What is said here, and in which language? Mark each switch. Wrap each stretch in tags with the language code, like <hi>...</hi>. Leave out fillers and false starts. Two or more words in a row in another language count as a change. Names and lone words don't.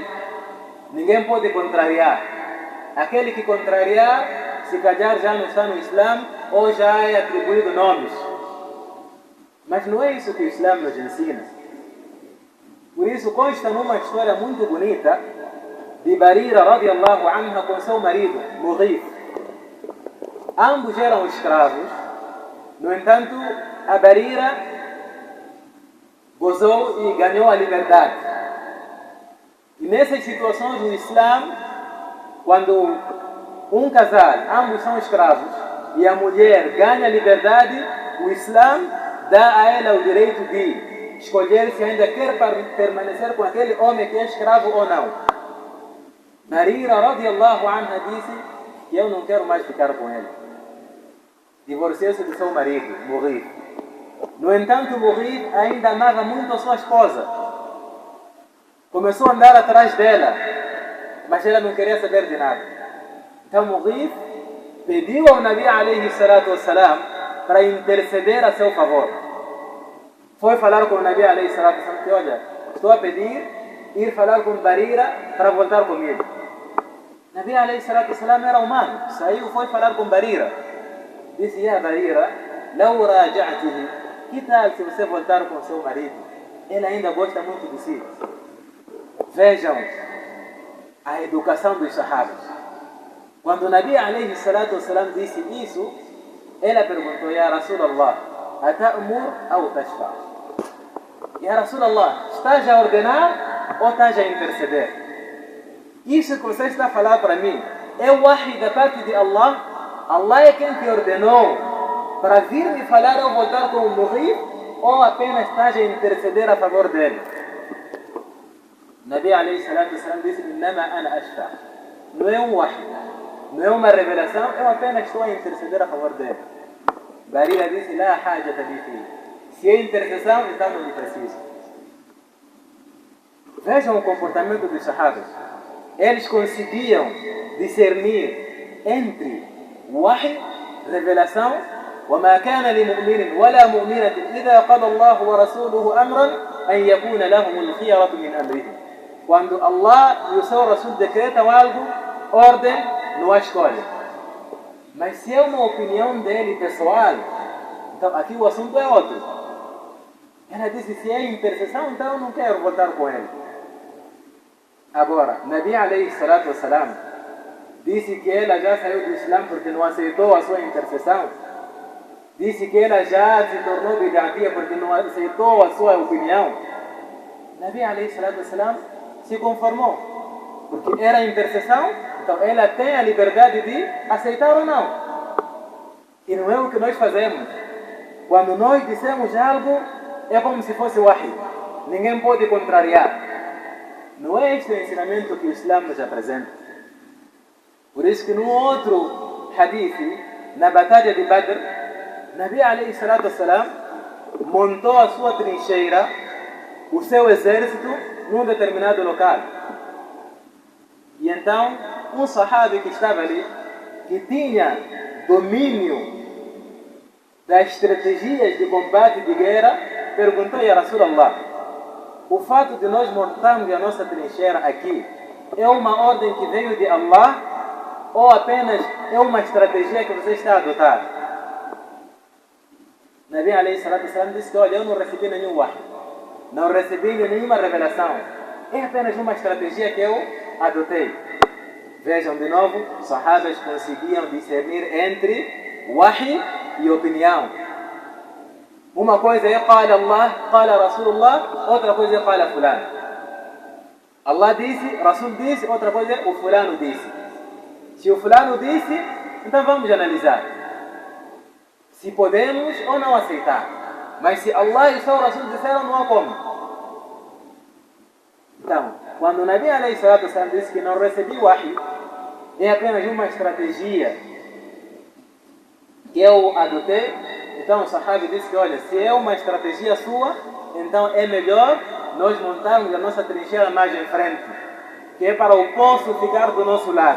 <pt>Ninguém pode contrariar. Aquele que contrariar, se calhar já não está no Islã ou já é atribuído nomes. Mas não é isso que o Islã nos ensina. Por isso consta numa história muito bonita de Barira</pt> <ar>رضي الله عنها</ar> <pt>com seu marido, Mughith. Ambos eram escravos. No entanto, a Barira gozou e ganhou a liberdade. E nessas situações no Islã, quando um casal, ambos são escravos, e a mulher ganha a liberdade, o Islã dá a ela o direito de escolher se ainda quer permanecer com aquele homem que é escravo ou não. Barira</pt> <ar>رضي الله عنها</ar> <pt>disse que eu não quero mais ficar com ele. divorciou-se do seu marido, Mughith. No entanto, Mughith ainda amava muito a sua esposa. Começou a andar atrás dela, mas ela não queria saber de nada. Então Mughith pediu ao</pt> <ar>النبي عليه الصلاة والسلام</ar> <pt>para interceder a seu favor. Foi falar com o</pt> <ar>النبي عليه الصلاة والسلام</ar> <pt>que, olha, estou a pedir ir falar com Barira para voltar comigo.</pt> <ar>النبي عليه الصلاة والسلام</ar> <pt>era humano, saiu, foi falar com Barira. Disse,</pt> <ar>يا بريرة، لو راجعتيه,</ar> <pt>que tal se você voltar com seu marido? Ele ainda gosta muito de si. Vejam a educação dos sahabas. Quando o</pt> <ar>النبي عليه الصلاة والسلام</ar> <pt>disse isso, ela perguntou,</pt> <ar>يا رسول الله، أتأمر ou تشفع? يا رسول الله,</ar> <pt>estás a ordenar ou estás a interceder? Isso que você está a falar para mim é o wahi da parte de Allah? Allah é quem te ordenou para vir me falar ou voltar com o Mughith, ou apenas estás a interceder a favor dele?</pt> <ar>النبي عليه الصلاة والسلام</ar> <pt>disse,</pt> <ar>إنما أنا شافع.</ar> <pt>Não é um wahi, não é uma revelação, eu apenas estou a interceder a favor dele. Barira disse,</pt> <ar>لا حاجة لي فيه.</ar> <pt>Se é intercessão, então não me preciso. Vejam o comportamento dos sahabas. Eles conseguiam discernir entre wahi, revelação,</pt> <ar>وما كان لمؤمن ولا مؤمنة إذا قضى الله ورسوله أمرا أن يكون لهم الخيرة من أمرهم.</ar> <pt>Quando Allah e o seu Rasul decretam algo, ordem, não a escolha. Mas se é uma opinião dele pessoal, então aqui o assunto é outro. Ela disse, se é intercessão, então eu não quero voltar com ele. Agora,</pt> <ar>النبي عليه الصلاة والسلام</ar> <pt>disse que ela já saiu do Islã porque não aceitou a sua intercessão. Disse que ela já se tornou bid'atiyya porque não aceitou a sua opinião.</pt> <ar>النبي عليه الصلاة والسلام</ar> <pt>se conformou, porque era intercessão, então ela tem a liberdade de aceitar ou não. E não é o que nós fazemos. Quando nós dissemos algo, é como se fosse wahi. Ninguém pode contrariar. Não é este o ensinamento que o Islã nos apresenta. Por isso que no outro hadith, na batalha de Badr,</pt> <ar>النبي عليه الصلاة والسلام</ar> <pt>montou a sua trincheira, o seu exército, num determinado local. E então, um sahabi que estava ali, que tinha domínio das estratégias de combate de guerra, perguntou a Rasulallah, o fato de nós montarmos a nossa trincheira aqui é uma ordem que veio de Allah ou apenas é uma estratégia que você está a adotar?</pt> <ar>النبي عليه الصلاة والسلام</ar> <pt>disse que, olha, eu não recebi nenhum wahi, não recebi nenhuma revelação, é apenas uma estratégia que eu adotei. Vejam de novo, sahabas conseguiam discernir entre wahi e opinião. Uma coisa é</pt> <ar>قال الله، قال رسول الله,</ar> <pt>outra coisa é</pt> <ar>قال فلان.</ar> <pt>Allah disse, Rasul disse, outra coisa é o fulano disse. Se o fulano disse, então vamos analisar se podemos ou não aceitar. Mas se Allah e o seu Rasul disseram, não há como. Então, quando o</pt> <ar>النبي عليه الصلاة والسلام</ar> <pt>disse que não recebeu wahi, é apenas uma estratégia que eu adotei, então o sahabi disse que, olha, se é uma estratégia sua, então é melhor nós montarmos a nossa trincheira mais em frente, que é para o poço ficar do nosso lado.</pt>